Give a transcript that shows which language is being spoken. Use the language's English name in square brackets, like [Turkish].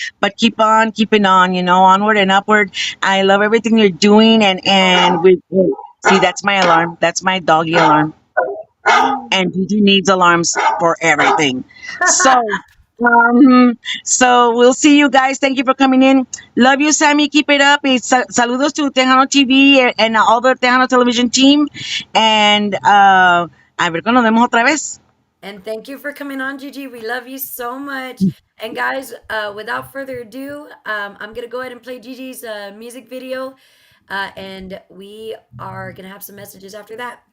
[English] But keep on keeping on, onward and upward. I love everything you're doing, and we see, that's my alarm. That's my doggy alarm. And Gigi needs alarms for everything. So we'll see you guys. Thank you for coming in. Love you, Sammy. Keep it up. Saludos to Tejano TV and all the Tejano television team. [Spanish] And a ver cuando nos vemos otra vez. [English] And thank you for coming on, Gigi. We love you so much. And guys, without further ado, I'm going to go ahead and play Gigi's music video. And we are going to have some messages after that.